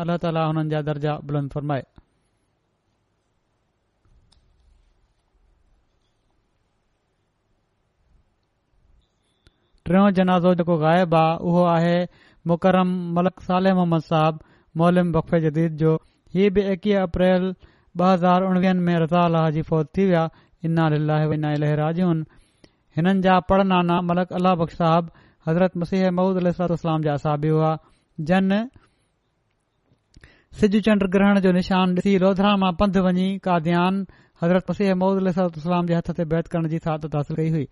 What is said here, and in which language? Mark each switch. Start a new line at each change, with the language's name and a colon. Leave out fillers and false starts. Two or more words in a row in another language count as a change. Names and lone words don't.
Sindhi: अल्लाह ताला हुननि जा दर्जा बुलंद फरमाए। टियों जनाज़ो जेको ग़ाइब आहे उहो आहे मुकरम मलक सालेह मोहम्मद साहब, मौलम वक़फ़े जदीद जो। हीअ बि 21 अप्रैल 2019 में रज़ा अल्लाह जी फौत थी विया।
Arabic: إنا لله وإنا إليه راجعون.
Sindhi: हिननि जा पड़नाना मलक अल्लाह बख़्श साहब हज़रत मसीह मऊद अलैहिस्सलाम जा असाबी हुआ, जन सिज चंड ग्रहण जो निशान ॾिसी लोधरा मां पंधु वञी कादियान हज़रत मसीह मऊद अलैहिस्सलाम जे हथ ते बैत करण जी सादत हासिल कई हुई।